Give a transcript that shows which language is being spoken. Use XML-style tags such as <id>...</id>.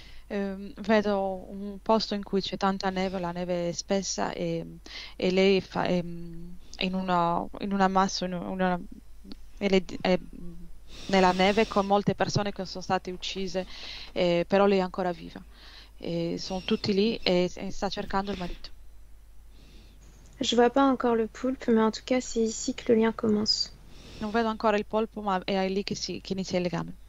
<it>Vedo un posto in cui c'è tanta neve, la neve è spessa e lei è in un ammasso, e è nella neve con molte persone che sono state uccise, però lei è ancora viva. Sono tutti lì e sta cercando il marito.</it> <fr>Je vois pas encore le poulpe, mais en tout cas, c'est ici que le lien commence.</fr> <it>Non vedo ancora il polpo, ma è lì che inizia il legame.</it>